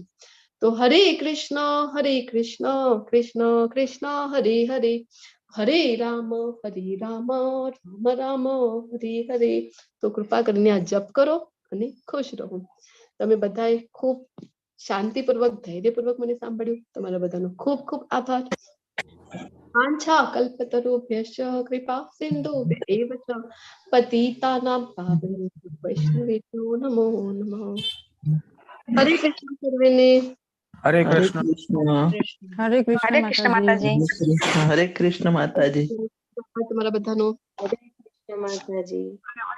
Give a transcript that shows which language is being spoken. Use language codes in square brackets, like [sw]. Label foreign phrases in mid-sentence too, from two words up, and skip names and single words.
[gu] તો હરે કૃષ્ણ કૃષ્ણ કૃષ્ણ હરે હરે, હરે રામ રામ રામ હરે હરે. તો કૃપા કરીને આ જપ કરો અને ખુશ રહો. તમે બધાએ ખૂબ શાંતિપૂર્વક, ધૈર્યપૂર્વક મને સાંભળ્યું. તમારા બધાનો ખૂબ ખૂબ આભાર. [sa] વાંછા કલ્પતરુભ્યશ્ચ કૃપા સિંધુભ્યૈવ ચ પતિતાનાં પાવનેભ્યો વૈષ્ણવેભ્યો નમો નમઃ. [gu] હરે કૃષ્ણ સર્વેને. હરે હરે કૃષ્ણ. કૃષ્ણ. હરે કૃષ્ણ માતાજી. હરે કૃષ્ણ માતાજી. તમારા બધાનો હરે કૃષ્ણ માતાજી.